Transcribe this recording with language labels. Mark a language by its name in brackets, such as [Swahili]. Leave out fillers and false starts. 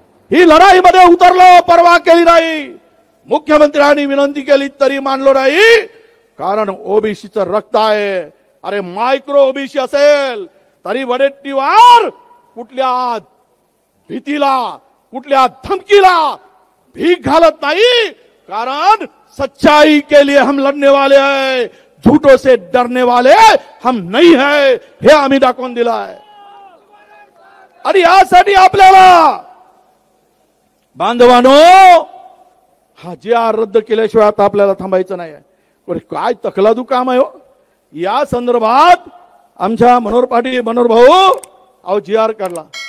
[Marathi] ही लढाईमध्ये उतरलो, परवा केली नाही. मुख्यमंत्र्यांनी विनंती केली तरी मानलो नाही. कारण ओबीसीचं रक्त आहे. अरे मायक्रो ओबीसी असेल तरी वडेट्टीवार कुठल्या भीतीला, कुठल्या धमकीला भीक घालत नाही. [Hindi] कारण सच्चाई के लिए हम लढने वाले हैं, झूठों से डरने वाले हम नहीं है. [Marathi] हे आम्ही दाखवून दिलं आहे. आणि यासाठी आपल्याला बांधवानो हा JR रद्द केल्याशिवाय आता आपल्याला थांबायचं नाही. काय तकलादू काम आहे हो. या संदर्भात आमच्या मनोहर पाटील, मनोहर भाऊ JR काढला.